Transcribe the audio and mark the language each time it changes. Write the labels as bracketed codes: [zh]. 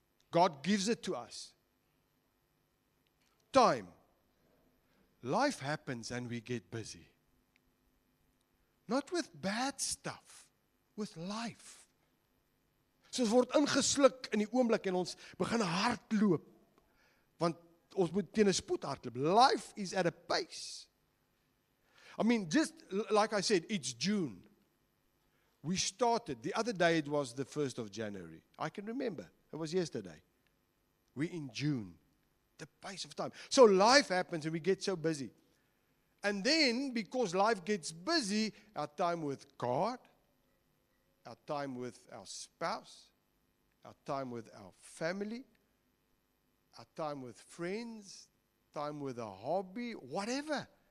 [en] God gives it to us. Time. Life happens and we get busy. Not with bad stuff, with life. [af] So ons word ingesluk in die oomblik en ons begin hardloop. Want ons moet teen 'n spoed hardloop. [en] Life is at a pace. I mean, just like I said, it's June. We started, the other day it was the 1st of January. I can remember, it was yesterday. We're in June, the pace of time. So life happens and we get so busy. And then, because life gets busy, our time with God, our time with our spouse, our time with our family, our time with friends, time with a hobby, whatever.